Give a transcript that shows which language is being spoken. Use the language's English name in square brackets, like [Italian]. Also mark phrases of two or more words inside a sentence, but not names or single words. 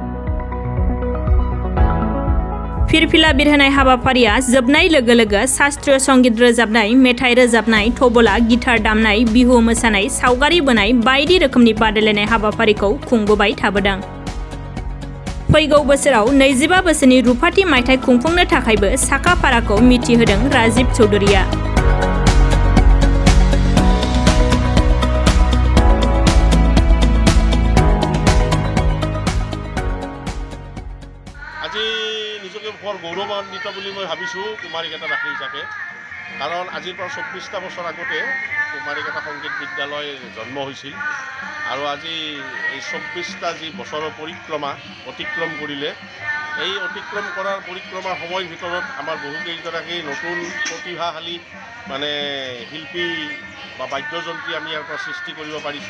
[Bodo] फिरफिला बिरहोनाय हाबाफारिया जोबनाय लोगो लोगो शास्त्रीय संगीत रोजाबनाय, मेथाइ रोजाबनाय, तबला, गिटार दामनाय, बिहु मोसानाय, सावगारि बोनाय बायदि रोखोमनि बादायलायनाय हाबाफारिखौ खुंबोबाय थाबोदों। फैगौ बोसोराव 25 बोसोरनि रुफाथि मायथाइ खुंफुंनो थाखायबो साखा-फाराखौ मिथिहोदों राजीव चौधुरीया। [Assamese] আজি নিজকে বৰ গৌৰৱান্বিত বুলি মই ভাবিছোঁ কুমাৰীকাটাবাসী হিচাপে। কাৰণ আজিৰ পৰা 24টা বছৰ আগতে কুমাৰীকাটা সংগীত বিদ্যালয় জন্ম হৈছিল আৰু আজি এই 24টা যি বছৰৰ পৰিক্ৰমা অতিক্ৰম কৰিলে, এই অতিক্ৰম কৰাৰ পৰিক্ৰমাৰ সময়ৰ ভিতৰত আমাৰ বহুকেইগৰাকী নতুন প্ৰতিভাশালী শিল্পী বা বাদ্যযন্ত্ৰী আমি ইয়াৰ পৰা সৃষ্টি কৰিব পাৰিছোঁ।